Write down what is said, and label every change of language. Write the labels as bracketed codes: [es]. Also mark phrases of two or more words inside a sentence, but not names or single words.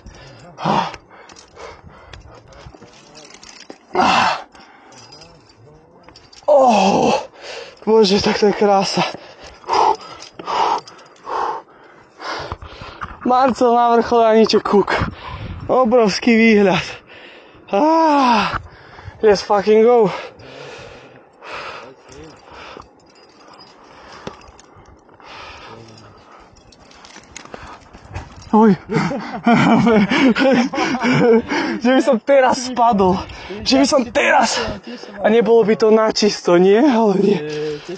[sk] Bože, tak to je krása. Marcel na vrchole a ničo kúk. Obrovský výhľad. [en] Let's fucking go. Oj. [sk] Že by som teraz spadol. Že by som teraz. A nebolo by to načisto, nie?